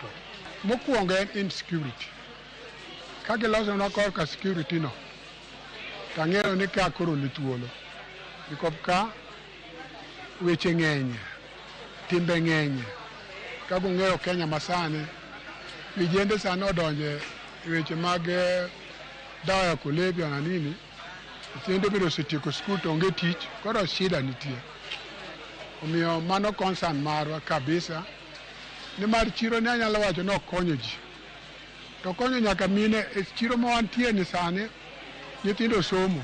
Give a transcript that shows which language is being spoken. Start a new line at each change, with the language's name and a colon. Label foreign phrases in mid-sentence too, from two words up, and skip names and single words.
Luo (Kenya and Tanzania): Mokwongo en insecurity. Ka giloso na korka security no, tang'eyo ni ka koro ni thuolo. Nikop ka weche ng'enye, timbe ng'enye. Ka bung'eyo Kenya masani, vijende sani odonje weche mag
Swahili: dawa ya kulevya
Luo (Kenya and Tanzania): na nini. Nyithindo biro setieko skul to onge tich, koro shida nitie. Omiyo mano concern marwa kabisa. Ni mar chiro ni anyalo wacho no konyo ji. To konyo nyaka mine e chiro ma wantie ni sani, nyithindo somo.